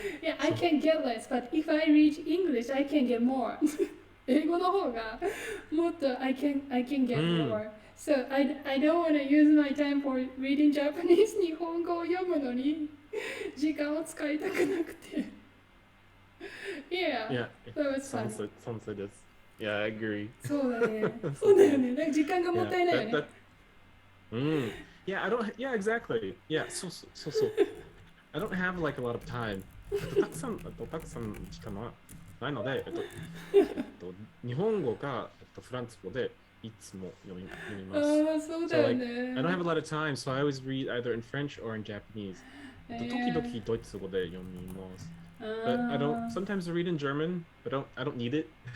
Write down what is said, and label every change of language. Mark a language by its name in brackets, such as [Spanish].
[English] Yeah, I can get less. But if I read English, I can get more. [Japanese] 英語の方がもっと [English] I can get more. So I don't want to use my time for reading Japanese. [Japanese] 日本語を読むのに時間を使いたくなくて。 [English] Yeah, that was fun. Sounds like this. Yeah, I agree. [Japanese] そうだね。そうだよね。なんか時間がもったいないよね。 [English] Yeah, yeah, exactly. Yeah, so. I don't have like a lot of time. [Japanese] たくさん時間ないので、日本語かフランス語でいつも読みます。そうだよね。 [English] So, I don't have a lot of time, so I always read either in French or in Japanese. [Japanese] 時々ドイツ語で読みます。 [English] But I don't sometimes I read in German, but I don't need it.